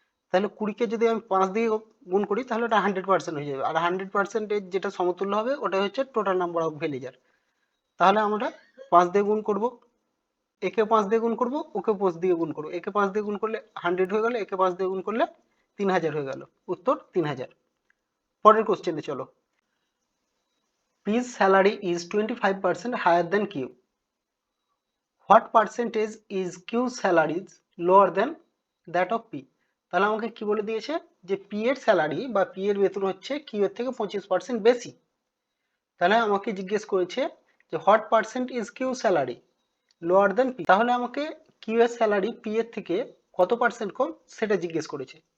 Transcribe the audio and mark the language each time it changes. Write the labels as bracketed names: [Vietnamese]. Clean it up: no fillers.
[Bangla] তাহলে 20কে যদি আমি 5 দিয়ে গুণ করি তাহলে ওটা 100% হয়ে যাবে, আর 100% যেটা সমতুল্য হবে ওটা হচ্ছে টোটাল নাম্বার অফ ভিলেজার। তাহলে আমরা 5 দিয়ে গুণ করব, একে 5 দিয়ে গুণ করব, ওকে 5 দিয়ে গুণ করব। একে 5 দিয়ে গুণ করলে 100 হয়ে গেল, একে 5 দিয়ে গুণ করলে 3000 হয়ে গেল। উত্তর 3000। পরের কোশ্চেনে চলো। [English] P's salary is 25% higher than Q. What percentage is Q's salaries lower than that of P? [Bangla] তাহলে আমাকে কি বলে দিয়েছে, যে পি এর স্যালারি বা পি এর বেতন হচ্ছে কিউ এর থেকে 25% বেশি। তাহলে আমাকে জিজ্ঞেস করেছে যে [English] What percent is Q salary lower than P. [Bangla] তাহলে আমাকে কিউ এর স্যালারি পি এর থেকে কত পার্সেন্ট কম সেটা জিজ্ঞেস করেছে।